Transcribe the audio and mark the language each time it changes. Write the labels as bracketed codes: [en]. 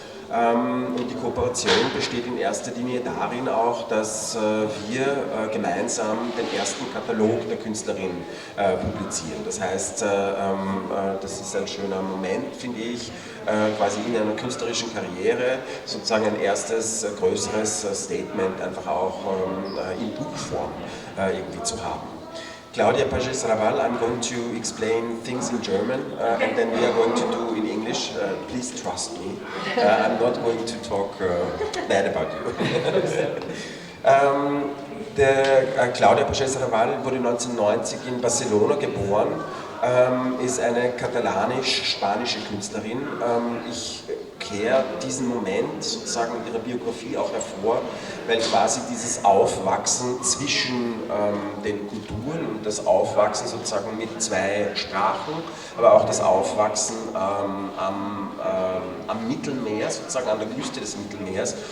[de] Und die Kooperation besteht in erster Linie darin auch, dass wir gemeinsam den ersten Katalog der Künstlerin publizieren. Das heißt, das ist ein schöner Moment, finde ich, quasi in einer künstlerischen Karriere sozusagen ein erstes größeres Statement einfach auch in Buchform irgendwie zu haben. [en] Claudia Pagès Rabal, I'm going to explain things in German and then we are going to do in English. Please trust me. I'm not going to talk bad about you. [de] Claudia Pagès Rabal wurde 1990 in Barcelona geboren, ist eine katalanisch-spanische Künstlerin. Ich kehre diesen Moment sozusagen in ihrer Biografie auch hervor, weil quasi dieses Aufwachsen zwischen den Kulturen und das Aufwachsen sozusagen mit zwei Sprachen, aber auch das Aufwachsen am Mittelmeer, sozusagen an der Küste des Mittelmeers.